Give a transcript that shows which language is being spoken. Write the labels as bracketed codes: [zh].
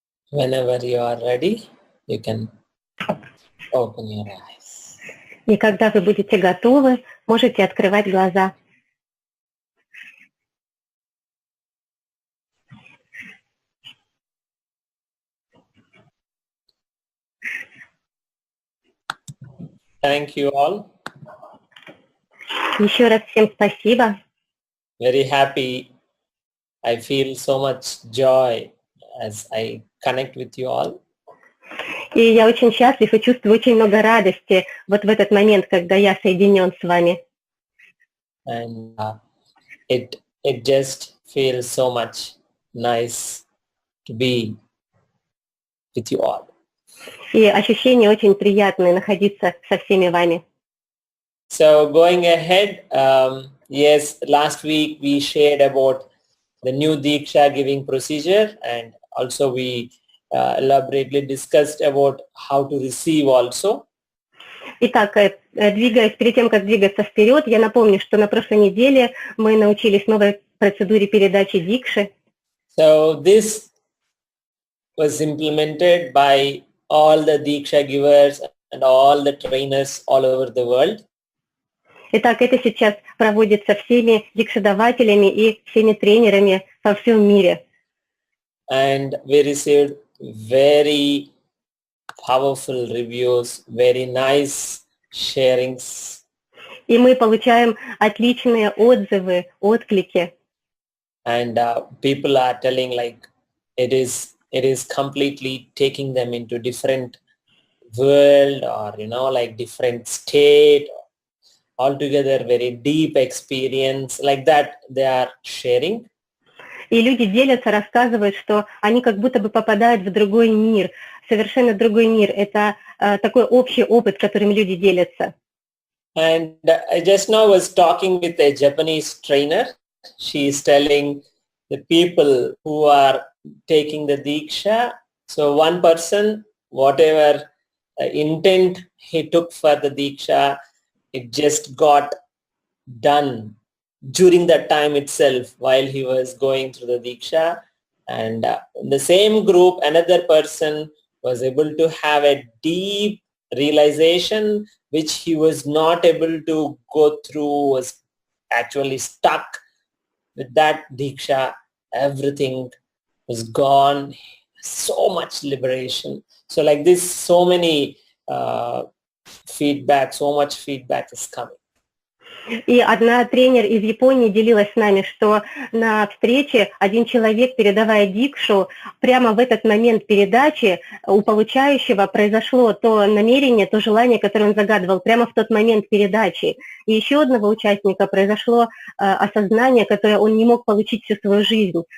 [en] Whenever you are ready, you can open your eyes. [ru] И когда вы будете готовы, можете открывать глаза. [en] Thank you all. [ru] Еще раз всем спасибо. [en] Very happy. I feel so much joy as I connect with you all. [ru] И я очень счастлив и чувствую очень много радости вот в этот момент, когда я соединен с вами. [en] And it just feels so much nice to be with you all. [ru] И ощущение очень приятное находиться со всеми вами. [en] So going ahead, yes, last week we shared about the new Diksha giving procedure, and also we elaborately discussed about how to receive also. [ru] Итак, перед тем, как двигаться вперед, я напомню, что на прошлой неделе мы научились новой процедуре передачи дикши. [en] So this was implemented by all the Diksha givers and all the trainers all over the world. [ru] Итак, это сейчас проводится всеми дикшадавателями и всеми тренерами во всем мире. [en] And we received very powerful reviews, very nice sharings. [ru] И мы получаем отличные отзывы, отклики. [en] And people are telling like it is completely taking them into different world, or like different state, altogether very deep experience like that they are sharing. [ru] И люди делятся, рассказывают, что они как будто бы попадают в другой мир, совершенно другой мир. Это такой общий опыт, которым люди делятся. [en] And I just now was talking with a Japanese trainer. She is telling the people who are taking the Diksha. So one person, whatever intent he took for the Diksha, it just got done during that time itself while he was going through the Diksha. And in the same group, another person was able to have a deep realization which he was not able to go through, was actually stuck with that Diksha. Everything was gone, so much liberation. So like this, so many feedback, so much feedback is coming. [ru] И одна тренер из Японии делилась с нами, что на встрече один человек, передавая дикшу, прямо в этот момент передачи у получающего произошло то намерение, то желание, которое он загадывал, прямо в тот момент передачи. И еще у одного участника произошло осознание, которое он не мог получить всю свою жизнь.